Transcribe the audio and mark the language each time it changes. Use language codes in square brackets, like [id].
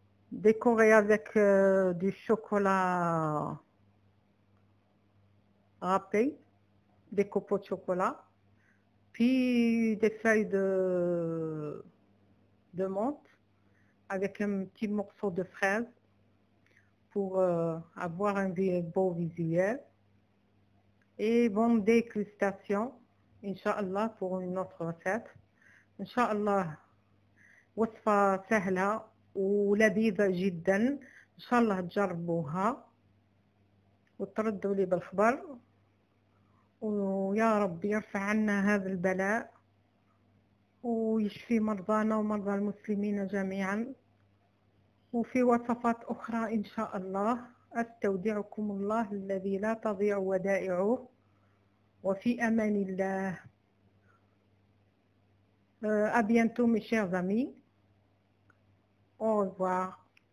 [fr] Décoré avec du chocolat râpé, des copeaux de chocolat, puis des feuilles de menthe avec un petit morceau de fraise pour avoir un beau visuel. Et bonne dégustation, Inch'Allah, pour une autre recette. [ar] Inch'Allah, وصفة سهلة ولذيذة جدا، إن شاء الله تجربوها وتردوا لي بالخبر، ويا رب يرفع عنا هذا البلاء ويشفي مرضانا ومرضى المسلمين جميعا. وفي وصفات أخرى إن شاء الله. أستودعكم الله الذي لا تضيع ودائعه، وفي أمان الله. [fr] À bientôt mes chers amis. Au revoir.